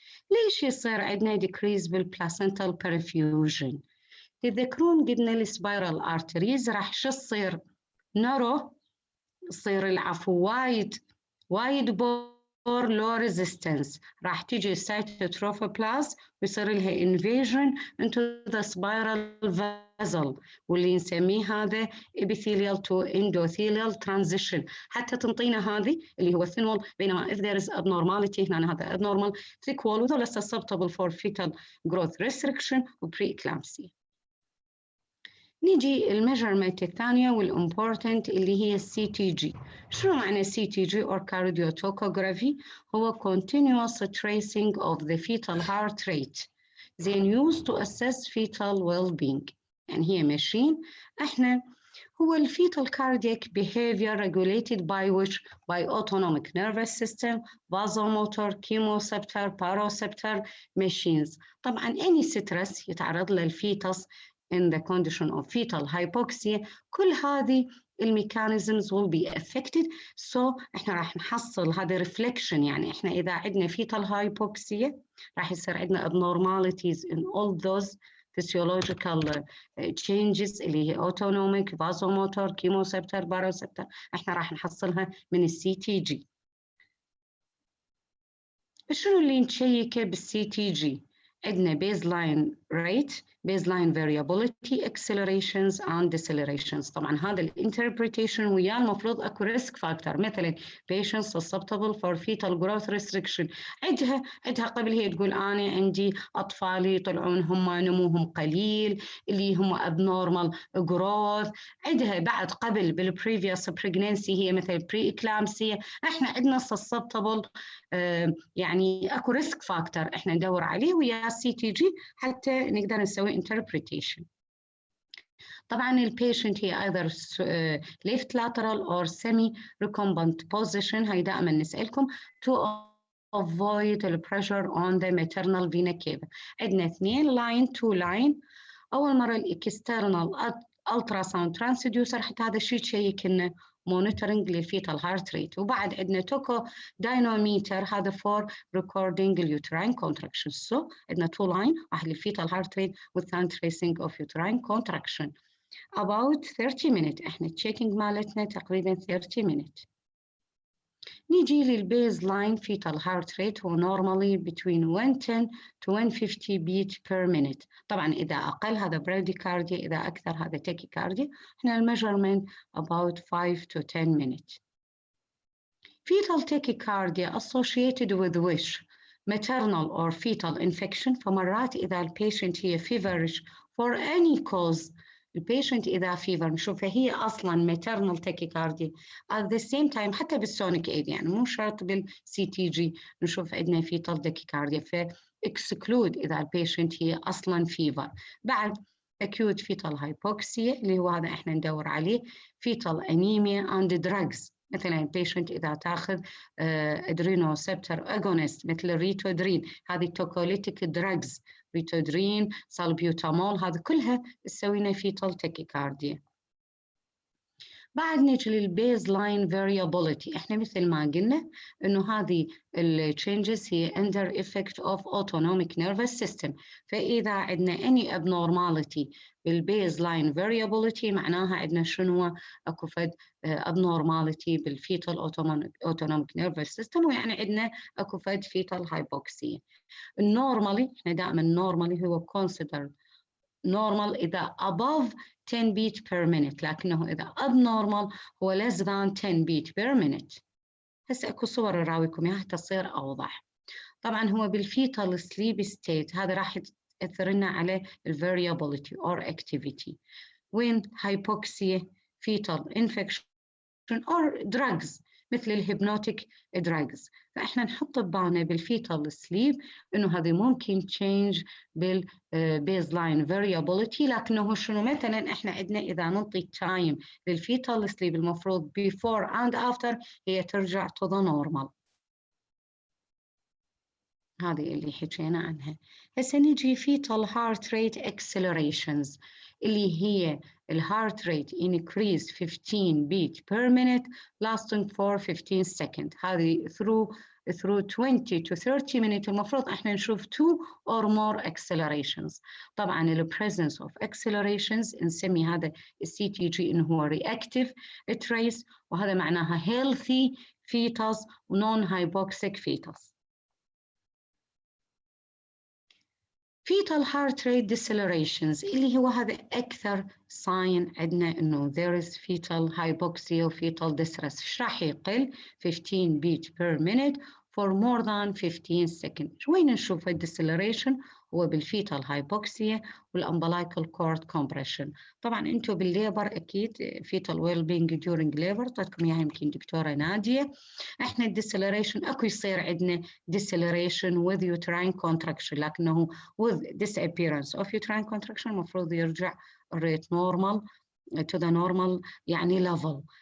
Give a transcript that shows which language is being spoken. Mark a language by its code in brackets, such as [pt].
[ar] ليش يصير عندنا decrease بالبلاسنتال perfusion؟ تذكرون قلنا السبايرال ارتريز راح شو تصير؟ نارو، تصير العفو وايد بور لو ريزيستنس، راح تيجي سايتوتروفوبلاست ويصير لها انفيجن انتو ذا سبايرال فازل، واللي نسميه هذا [en] epithelial to endothelial transition، [ar] حتى تنطينا هذه اللي هو [en] thin wall. [ar] بينما [en] if there is abnormality [ar] هنا هذا [en] abnormal thick wall، وذول susceptible for fetal growth restriction و preeclampsia. [ar] نيجي الميجرمنت الثانية والimportant اللي هي CTG. شنو معنى [en] CTG or cardiotocography؟ هو continuous tracing of the fetal heart rate then used to assess fetal well-being. [ar] يعني هي ماشين احنا هو [en] fetal cardiac behavior regulated by which by autonomic nervous system, vasomotor, chemoreceptor, baroreceptor machines. طبعا any stress [ar] يتعرض للفيتس [en] in the condition of fetal hypoxia، [ar] كل هذه الميكانيزمز [en] will be affected. so [ar] احنا راح نحصل هذا [en] reflection، يعني احنا اذا عندنا fetal hypoxia راح يصير عندنا abnormalities in all those physiological changes اللي هي autonomic, vasomotor, chemoreceptor, baroreceptor، [ar] احنا راح نحصلها من السي تي جي. شنو اللي نشيكه بالسي تي جي؟ عندنا baseline [en] rate, baseline variability, accelerations and decelerations. [ar] طبعا هذا الانتربريتيشن وياه المفروض اكو ريسك فاكتور، مثلا [en] patients susceptible for fetal growth restriction. [ar] عندها قبل هي تقول انا عندي اطفالي يطلعون هم نموهم قليل اللي هم [en] abnormal growth. [ar] عندها بعد قبل بالprevious pregnancy هي مثل pre-eclampsia. احنا عندنا susceptible يعني اكو ريسك فاكتور احنا ندور عليه ويا CTG حتى نقدر نسوي interpretation. طبعا البيشنت هي [en] either left lateral or semi recumbent position. [ar] هاي دائما نسألكم [en] to avoid the pressure on the maternal vena cava. [ar] عندنا 2 line 2 line. أول مرة الاكسترنال ultrasound transducer حتى هذا الشيء تشيك لنا monitoring للفيتال heart rate. وبعد عندنا توكو دايناميتر هذا [en] for recording uterine contractions. So عندنا 2 line، [ar] واحد للفيتال [en] heart rate والثاني tracing of uterine contraction. About 30 minutes [ar] احنا checking مالتنا تقريبا [en] 30 minutes. [ar] نيجي للبيز لاين [en] fetal heart rate هو normally between 110 to 150 beat per minute. [ar] طبعا إذا أقل هذا bradycardia، إذا أكثر هذا tachycardia. إحنا الميجرمنت [en] about 5 to 10 minutes. Fetal tachycardia associated with which maternal or fetal infection. [ar] فمرات إذا البيشنت هي feverish for any cause، البيشنت إذا فيفر نشوفها هي أصلاً [en] maternal tachycardia at the same time [ar] حتى بالسونيك ايد، يعني مو شرط بالسي تي جي نشوف عندنا fetal tachycardia، فاكسكلود إذا البيشنت هي أصلاً فيفر. بعد [en] acute fetal hypoxia [ar] اللي هو هذا إحنا ندور عليه، [en] fetal anemia and drugs. [ar] مثلا البيشنت إذا تاخذ [en] adrenoceptor agonist [ar] مثل الريتودرين، هذه توكوليتيك drugs، ريتودرين، سالبيوتامول، هذه كلها تسوينا fetal tachycardia. بعد نيجي للبيز لاين variability. احنا مثل ما قلنا انه هذه التشينجز هي [en] under effect of autonomic nervous system. [ar] فاذا عندنا [en] any abnormality [ar] بالبيز لاين variability معناها عندنا شنو؟ اكو فد abnormality بالفيتال [en] autonomic nervous system، [ar] ويعني عندنا اكو فد fetal hypoxia. النورمالي احنا دائما النورمالي هو [en] considered normal إذا above 10 beat per minute، [ar] لكنه إذا [en] abnormal هو less than 10 beat per minute. [ar] هسه أكو صور أراويكم إياها تصير أوضح. طبعا هو بالفيتال [en] sleep state [ar] هذا راح يأثر لنا على [en] variability or activity. when hypoxia, fetal infection or drugs [ar] مثل الهيبنوتيك دراجز. فإحنا نحط ببالنا بالفيتال سليب إنه هذه ممكن تشينج بالبيز لاين فاريابيليتي، لكنه شنو مثلا إحنا عندنا إذا نعطي تايم للفيتال سليب المفروض [en] before and after [ar] هي ترجع [en] to the normal. [ar] هذه اللي حكينا عنها. هسه نجي [en] fetal heart rate accelerations [ar] اللي هي الهارت ريت [en] increase 15 beat per minute lasting for 15 seconds. هذه through 20 to 30 minutes [ar] المفروض احنا نشوف [en] 2 or more accelerations. [ar] طبعا ال [en] presence of accelerations [ar] نسمي هذا السي تي جي انه هو [en] reactive trace، [ar] وهذا معناها [en] healthy fetus non hypoxic fetus. fetal heart rate decelerations [ar] اللي هو هذا أكثر [en] sign [ar] عندنا إنه [en] there is fetal hypoxia و fetal distress. [ar] إيش راح يقل [en] 15 beat per minute for more than 15 seconds. [ar] وين نشوف الديسلريشن؟ هو بالفيتال هايبوكسيا والامبلايكال كورد كومبريشن. طبعا انتم بالليبر اكيد فيتال ويل بينج ديورنج ليبر طلعتكم اياها يمكن دكتوره ناديه. احنا الديسلريشن اكو يصير عندنا ديسلريشن [en] with uterine contraction، [ar] لكنه [en] with disappearance of uterine contraction [ar] المفروض يرجع الريت نورمال [en] to the normal [ar] يعني level.